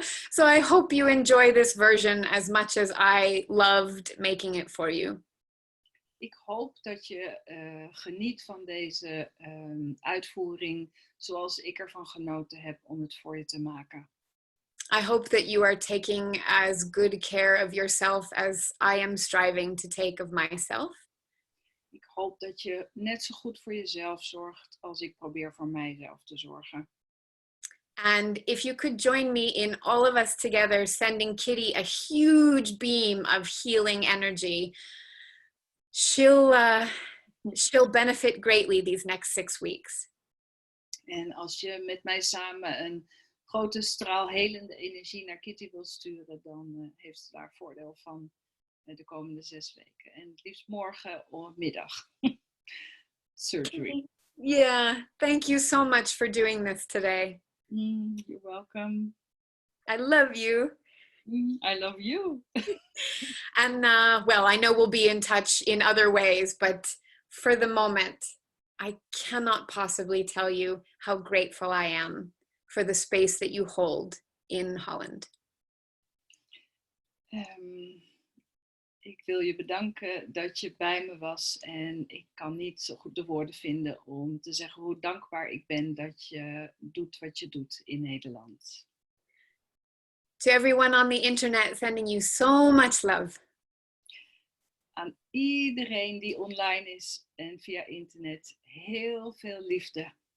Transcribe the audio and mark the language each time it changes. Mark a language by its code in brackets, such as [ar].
[en] So I hope you enjoy this version as much as I loved making it for you. [nl] Ik hoop dat je geniet van deze uitvoering zoals ik ervan genoten heb om het voor je te maken. [en] I hope that you are taking as good care of yourself as I am striving to take of myself. [nl] Ik hoop dat je net zo goed voor jezelf zorgt als ik probeer voor mijzelf te zorgen. [en] And if you could join me in all of us together sending Kitty a huge beam of healing energy, she'll benefit greatly these next 6 weeks. [nl] En als je met mij samen een grote straal helende energie naar Kitty wil sturen, dan heeft ze daar voordeel van de komende 6 weken. En het liefst morgen middag. Surgery. [en] Yeah, thank you so much for doing this today. You're welcome. I love you. I love you. And well, I know we'll be in touch in other ways, but for the moment, I cannot possibly tell you how grateful I am for the space that you hold in Holland. [nl] Ik wil je bedanken dat je bij me was en ik kan niet zo goed de woorden vinden om te zeggen hoe dankbaar ik ben dat je doet wat je doet in Nederland. [en] To everyone on the internet, sending you so much love. [nl] Aan iedereen die online is en via internet, heel veel liefde.